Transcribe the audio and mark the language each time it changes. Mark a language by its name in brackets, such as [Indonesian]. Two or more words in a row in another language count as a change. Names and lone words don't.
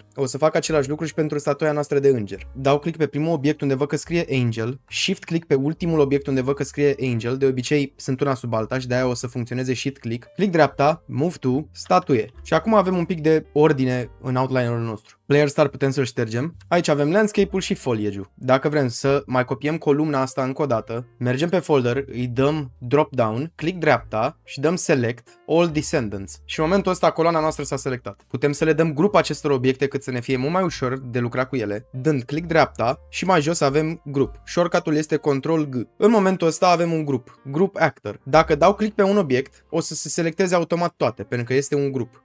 [Romanian] O să fac același lucru și pentru statuia noastră de înger. Dau click pe primul obiect unde văd că scrie Angel, [English] Shift click [Romanian] pe ultimul obiect unde văd că scrie Angel, de obicei sunt una sub alta și de aia o să funcționeze [English] Shift click, [Romanian] click dreapta, [English] Move to, [Romanian] statuie. Și acum avem un pic de ordine în Outlinerul nostru. Player Star putem să-l ștergem. Aici avem landscape-ul și foliage-ul. Dacă vrem să mai copiem columna asta încă o dată, mergem pe folder, îi dăm [English] drop down, [Romanian] click dreapta și dăm [English] select all descendants. [Romanian] Și în momentul ăsta coloana noastră s-a selectat. Putem să le dăm grup acestor obiecte cât să ne fie mult mai ușor de lucrat cu ele, dând click dreapta și mai jos avem grup. Shortcut-ul este Control G. În momentul ăsta avem un grup actor. Dacă dau click pe un obiect, o să se selecteze automat toate, pentru că este un grup.